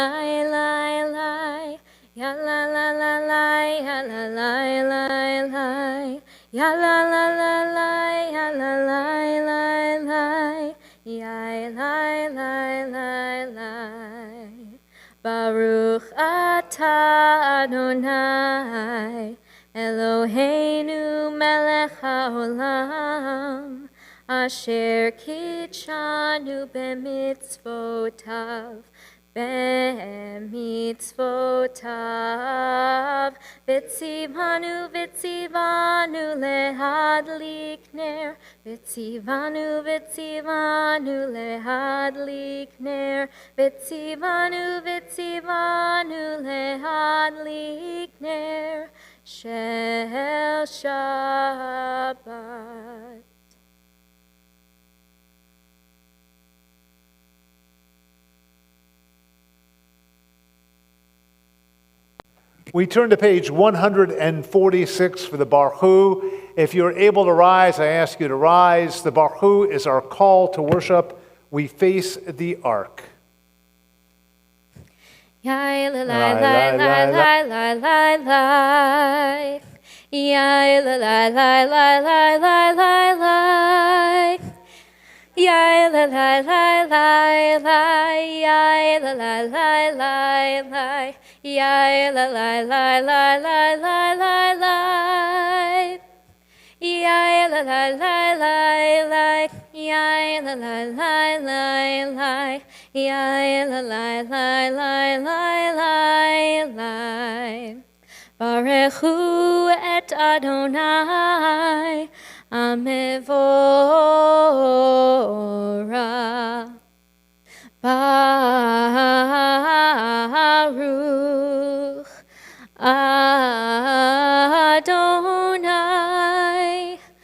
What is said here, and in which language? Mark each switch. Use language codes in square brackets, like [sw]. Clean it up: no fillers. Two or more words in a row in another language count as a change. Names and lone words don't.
[he] la la, ya la la la la, ya la la la la, ya la la la la, ya la la la la, ya la la la la. ברוך אתה אדני, אלהינו מלך העולם, אשר קדשנו במצותיו, וצונו להדליק נר, וצונו להדליק נר, וצונו להדליק נר, של שבת. [en] We turn to page 146 for the Baruch Hu. If you're able to rise, I ask you to rise. The Baruch Hu is our call to worship. We face the ark. Yai la la la la la la la la. Yai la la la la la la la la. Yai la la la la la. Yai la la la la la. Yai la la la la la la la la. Yai la la la la la. Yai la la la la la. Yai la la la la la la. [he] ברכו את אדני המבורך. ברוך אדני